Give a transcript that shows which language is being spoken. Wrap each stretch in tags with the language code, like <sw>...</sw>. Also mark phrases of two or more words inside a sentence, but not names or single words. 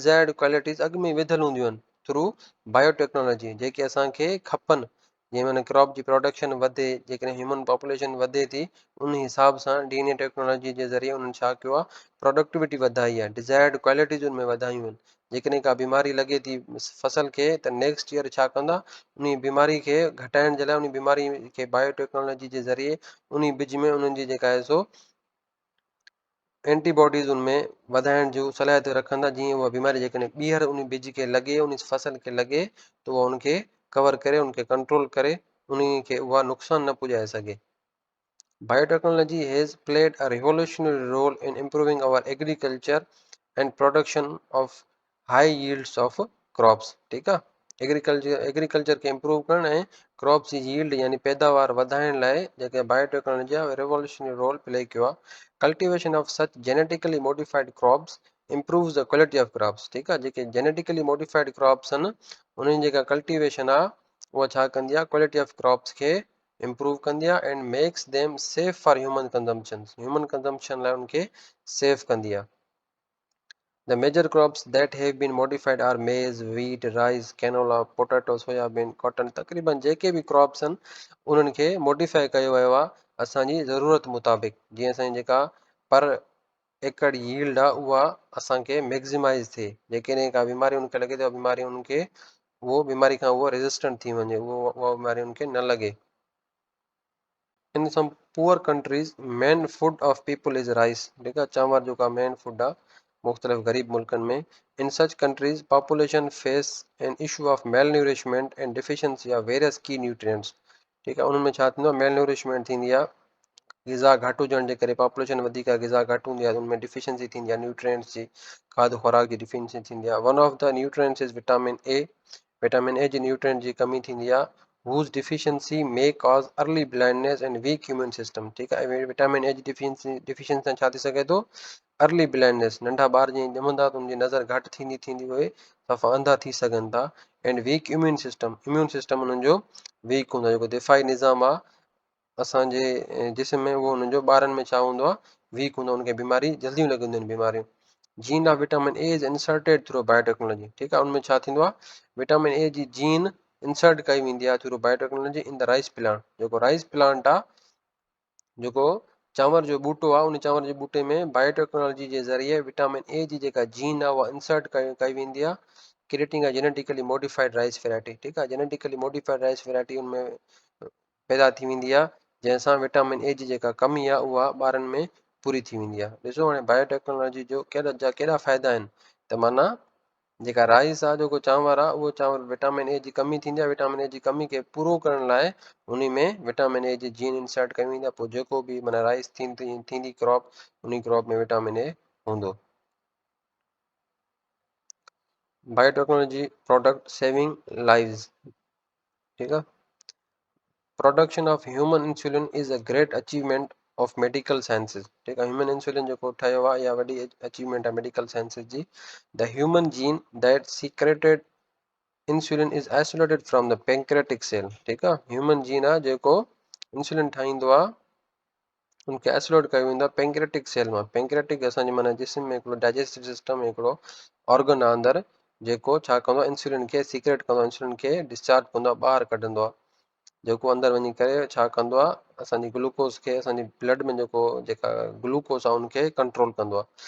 <en>desired qualities</en> <sd>अॻु में विधियल हूंदियूं आहिनि</sd> <en>through biotechnology</en> <sd>जेके असांखे खपनि जीअं माना क्रॉप जी प्रोडक्शन वधे जेकॾहिं</sd> <en>human population</en> <sd>वधे थी उन हिसाब सां</sd> <en>DNA technology</en> <sd>जे ज़रिए उन्हनि छा कयो आहे प्रोडक्टिविटी वधाई आहे</sd> <en>desired qualities</en> <sd>उन में वधायूं आहिनि जेकॾहिं का बीमारी लॻे थी फसल खे त</sd> <en>next year</en> <sd>छा कंदा उन बीमारी खे घटाइण जे लाइ उन बीमारी खे बायोटेक्नोलॉजी जे ज़रिए उन बिज में उन्हनि जी जेका आहे सो एंटीबॉडीज़ उनमें वधाइण जूं सलाहियत रखंदा जीअं उहा बीमारी जेकॾहिं ॿीहर उन बिज खे लॻे उन फसल खे लॻे त उहा उनखे कवर करे उनखे कंट्रोल करे उन खे उहा नुक़सानु न पुॼाए सघे</sd> <en>Biotechnology has played a revolutionary role in improving our agriculture and production of high yields of crops.</en> <sd>ठीकु आहे एग्रीकल्चर खे इम्प्रूव करण ऐं क्रॉप्स जी यील्ड यानी पैदावार वधाइण लाइ जेके बायोटेक्नोलॉजी आहे</sd> <en>revolutionary role play</en> <sd>कयो आहे</sd> <en>cultivation of such genetically modified crops improves the quality of crops</en> <sd>ठीकु आहे जेके</sd> <en>genetically modified crops</en> <sd>आहिनि उन्हनि जेका कल्टिवेशन आहे उहा छा कंदी आहे</sd> <en>quality of crops</en> <sd>खे इम्प्रूव कंदी आहे</sd> <en>and makes them safe for human consumption</en> <sd>लाइ उनखे सेफ कंदी आहे</sd> <en>The major crops that have been modified are maize, wheat, rice, canola, potato, soybean, cotton.</en> <sd>तक़रीबन जेके बि क्रॉप्स आहिनि उन्हनि खे मॉडिफाई कयो वियो आहे असांजी ज़रूरत मुताबिक़ जीअं असांजी जेका</sd> <en>per acre yield</en> <sd>आहे उहा असांखे मैक्सिमाइज़ थिए जेकॾहिं का बीमारी उनखे लॻे त बीमारी उनखे उहो बीमारी खां उहो रेज़िस्टेंट थी वञे उहा बीमारी उनखे न लॻे</sd> <en>In some poor countries, main food of people is rice.</en> <hi>ठीक है</hi> <sd>चांवर जो का मेन फूड आहे मुख़्तलिफ़ गरीब मुल्कनि में</sd> <en>In such countries, population face an issue of malnourishment and deficiency of various key nutrients.</en> <sd>ठीक आहे उन्हनि में छा थींदो आहे malnourishment थींदी आहे ग़िज़ा घटि हुजण जे करे पॉपुलेशन वधीक आहे ग़िज़ा घटि हूंदी आहे उनमें डिफिशियंसी थींदी आहे न्यूट्रिएंट्स जी खाध खुराक जी डिफिशियंसी थींदी आहे</sd> <en>one of the nutrients is vitamin A</en> <sd>जी न्यूट्रिएंट जी कमी थींदी आहे</sd> <en>whose deficiency may cause early blindness and weak immune system</en> <sd>ठीकु आहे विटामिन ए जी डिफिशियंसी सां छा थी सघे थो</sd> <en>early blindness</en> <sd>नंढा ॿार जीअं ॼमंदा त उनजी नज़र घटि थींदी उहे सफ़ा अंधा थी सघनि था</sd> <en>and weak immune system</en> <sd>उन्हनि जो वीक हूंदो आहे जेको दिफ़ाई निज़ाम आहे असांजे जिस्म में उहो हुननि जो ॿारनि में छा हूंदो आहे वीक हूंदो आहे उनखे बीमारी जल्दी लॻंदियूं आहिनि बीमारियूं</sd> <en>gene of vitamin A is inserted through biotechnology</en> <sd>ठीकु आहे उनमें छा थींदो आहे विटामिन ए जी जीन इंसर्ट कई वेंदी आहे</sd> <en>through biotechnology in the rice plant</en> <sd>जेको</sd> <en>rice plant</en> <sd>आहे जेको चांवर जो ॿूटो आहे उन चांवर जे ॿूटे में बायोटेक्नोलॉजी जे ज़रिए विटामिन ए जी जेका जीन आहे उहा इंसर्ट कई वेंदी आहे क्रिएटिंग आहे</sd> <en>genetically modified rice variety</en> <sd>ठीकु आहे</sd> <en>genetically modified rice variety</en> <sd>उनमें पैदा थी वेंदी आहे जैसा विटामिन ए जी जेका कमी आहे उहा ॿारनि में पूरी थी वेंदी आहे। ॾिसो हाणे बायोटेक्नोलॉजी जो कहिड़ा फ़ाइदा आहिनि त माना जेका राइस आहे जेको चांवर आहे उहो चांवर विटामिन ए जी कमी थींदी आहे, विटामिन ए जी कमी खे पूरो करण लाइ उन में विटामिन ए जी जीन इंसर्ट कई वेंदी आहे, पोइ जेको बि माना राइस थींदी क्रॉप उन क्रॉप में विटामिन ए हूंदो।</sd> <en>biotechnology product saving lives,</en> <hi>ठीक है।</hi> <en>production of human insulin is a great achievement of medical sciences,</en> <hi>ठीक है।</hi> <en>human insulin</en> <sd>जो ठहियो आहे या वॾी अचीवमेंट आहे</sd> <en>medical sciences</en> <sd>जी।</sd> <en>the human gene that secreted insulin is isolated from the pancreatic cell,</en> <sd>ठीक आहे।</sd> <en>human gene</en> <sd>आहे जेको इंसुलिन ठाहींदो आहे उनखे आइसोलेट कयो वेंदो आहे</sd> <en>pancreatic cell</en> <sd>मां। पेंक्रेटिक असांजे माना जिस्म में हिकिड़ो</sd> <en>digestive system</en> <sd>में हिकिड़ो ऑर्गन आहे अंदरि जेको छा कंदो आहे इंसुलिन खे सीक्रेट कंदो आहे, इंसुलिन खे डिस्चार्ज कंदो आहे, ॿाहिरि कढंदो आहे, जेको अंदरि वञी करे छा कंदो आहे असांजी ग्लूकोस खे असांजी ब्लड में जेका ग्लूकोस आहे उनखे कंट्रोल कंदो आहे।</sd>